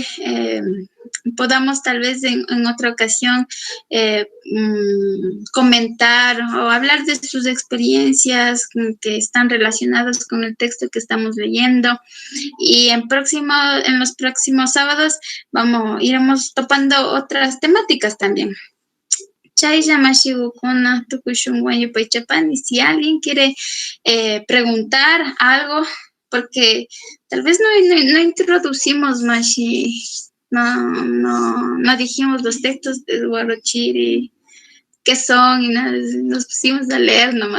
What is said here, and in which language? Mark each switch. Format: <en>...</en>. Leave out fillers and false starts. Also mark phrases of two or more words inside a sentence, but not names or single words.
<es>Podamos tal vez en otra ocasión comentar o hablar de sus experiencias que están relacionadas con el texto que estamos leyendo. Y en los próximos sábados iremos topando otras temáticas también.</es> <qu>Chaylla mashigukuna tukushunwan yupaychapani.</qu> <es>Si alguien quiere preguntar algo, porque tal vez no introducimos mashi, no dijimos los textos de Huarochiri, qué son, y nada, nos pusimos a leer nomás.</es>